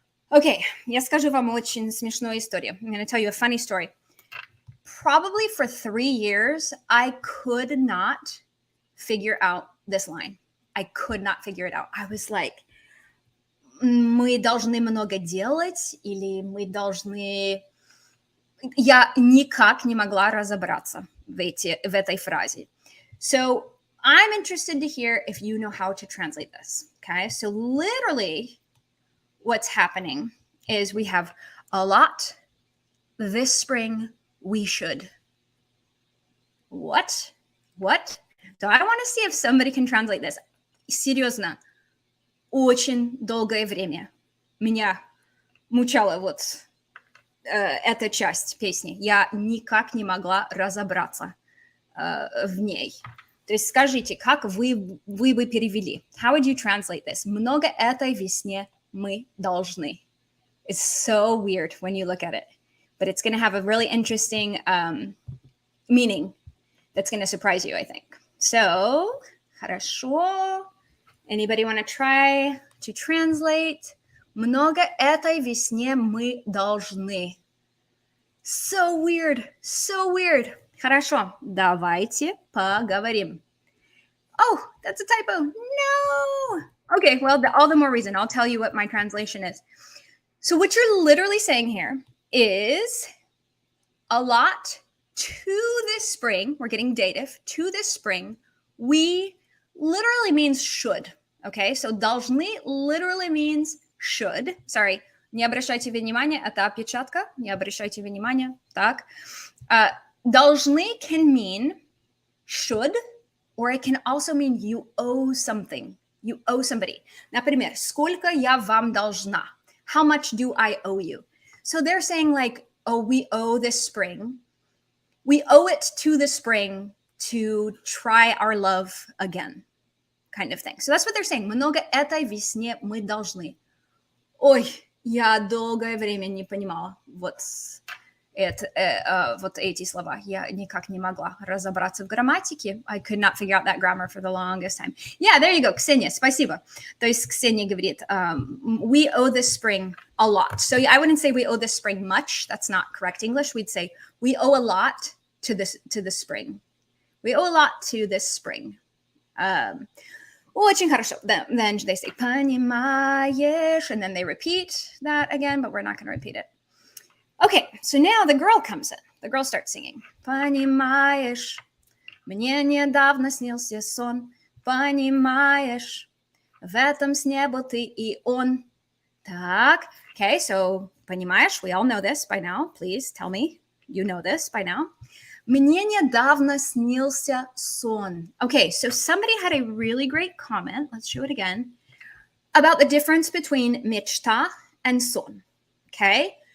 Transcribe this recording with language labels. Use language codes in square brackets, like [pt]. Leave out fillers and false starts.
[ru] Okay, я скажу вам очень смешную историю. [en] I'm going to tell you a funny story. Probably for 3 years, I could not figure out this line. I could not figure it out. I was like, [ru] мы должны много делать, или мы должны... Я никак не могла разобраться в этой фразе. [en] So I'm interested to hear if you know how to translate this. Okay, so literally what's happening is we have a lot this spring. We should. What? So I want to see if somebody can translate this. [ru] Серьезно, очень долгое время меня мучала вот эта часть песни. Я никак не могла разобраться в ней. То есть скажите, как вы бы перевели? [en] How would you translate this? [ru] Много этой весне мы должны. [en] It's so weird when you look at it. But it's going to have a really interesting meaning that's going to surprise you, I think. [ru] So, хорошо. [en] Anybody want to try to translate? [ru] Много этой весне мы должны. [en] So weird. [ru] Хорошо. Давайте поговорим. [en] Oh, that's a typo. No. Okay, well, all the more reason. I'll tell you what my translation is. So what you're literally saying here is a lot to this spring. We're getting dative. To this spring, we literally means should. Okay, so должны literally means should. [ru] Sorry, не обращайте внимания, это опечатка. Не обращайте внимания. Так. [en] Должны can mean should, or it can also mean you owe something. You owe somebody. [ru] Например, сколько я вам должна? [en] How much do I owe you? So they're saying like, oh, we owe this spring. We owe it to the spring to try our love again, kind of thing. So that's what they're saying. [ru] Много этой весне мы должны. Ой, я долгое время не понимала вот эти слова. Я никак не могла разобраться в грамматике. [en] I could not figure out that grammar for the longest time. Yeah, there you go, Ksenia, [ru] спасибо. То есть [en] Ksenia [ru] говорит, [en] we owe this spring a lot. So I wouldn't say we owe this spring much. That's not correct English. We'd say we owe a lot to the spring. We owe a lot to this spring. [ru] Очень хорошо. [en] Then they say, понимаешь, and then they repeat that again, but we're not going to repeat it. Okay, so now the girl comes in. The girl starts singing. [ru] Понимаешь, мне недавно снился сон. Понимаешь, в этом сне был ты и он. Так, [en] okay, so понимаешь, we all know this by now. Please tell me you know this by now. [ru] Мне недавно снился сон. [en] Okay, so somebody had a really great comment. Let's show it again. About the difference between мечта and сон. Okay?